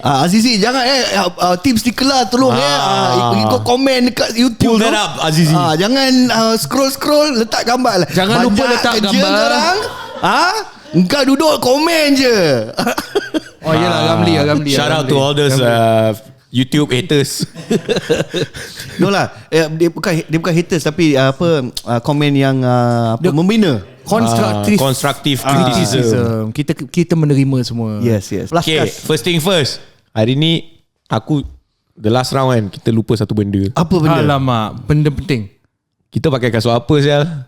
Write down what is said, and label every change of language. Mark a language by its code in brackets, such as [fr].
[ms] Azizi jangan team sticker lah tolong ikut komen dekat YouTube. [en] Pull that up, Azizi. [ms] Jangan scroll letak gambar lah. Jangan lupa letak gambar. Korang. Engkau duduk komen je. Yelah Ramli. [en] Shout out to all those YouTube haters. [ms] No lah, dia bukan haters tapi komen yang membina. [en] Constructive criticism. [ms] Kita menerima semua. [en] Yes. Okay, first thing first. [ms] Hari ni aku [en] the last round [ms] kan, kita lupa satu benda. Apa benda? Alamak, benda penting. Kita pakai kasut apa sial?